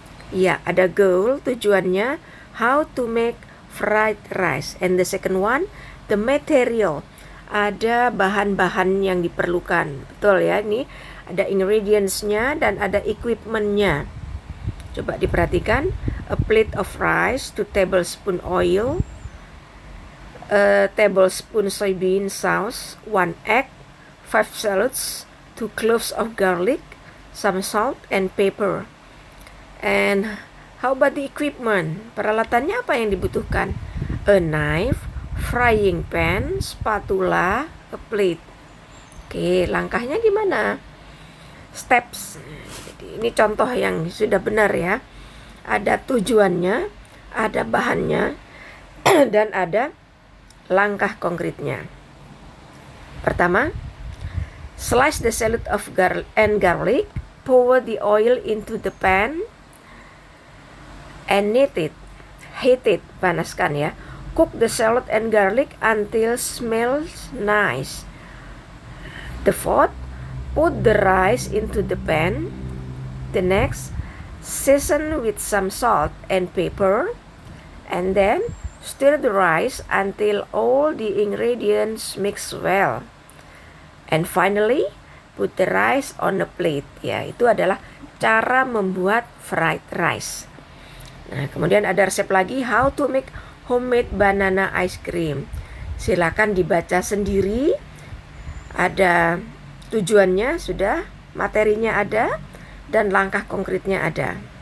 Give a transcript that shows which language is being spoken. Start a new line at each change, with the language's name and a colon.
Indonesian: Ya, ada goal, tujuannya,
English: how to make fried rice. And the second one, the material.
Indonesian: Ada bahan-bahan yang diperlukan. Betul ya, ini ada ingredients-nya dan ada equipment-nya. Coba diperhatikan,
English: a plate of rice, 2 tablespoon oil, a tablespoon soybean sauce, 1 egg, 5 shallots, 2 cloves of garlic, some salt and pepper. And how about the equipment?
Indonesian: Peralatannya apa yang dibutuhkan?
English: A knife, frying pan, spatula, a plate.
Indonesian: Oke, langkahnya gimana? Steps. Jadi ini contoh yang sudah benar ya. Ada tujuannya, ada bahannya, dan ada langkah konkretnya. Pertama,
English: slice the shallot of garlic, pour the oil into the pan, and heat it,
Indonesian: panaskan ya.
English: Cook the shallot and garlic until smells nice. The fourth, put the rice into the pan. The next, season with some salt and pepper, and then stir the rice until all the ingredients mix well. And finally, put the rice on a plate.
Indonesian: Ya, itu adalah cara membuat fried rice. Nah, kemudian ada resep lagi,
English: how to make homemade banana ice cream.
Indonesian: Silakan dibaca sendiri. Ada tujuannya sudah, materinya ada, dan langkah konkretnya ada.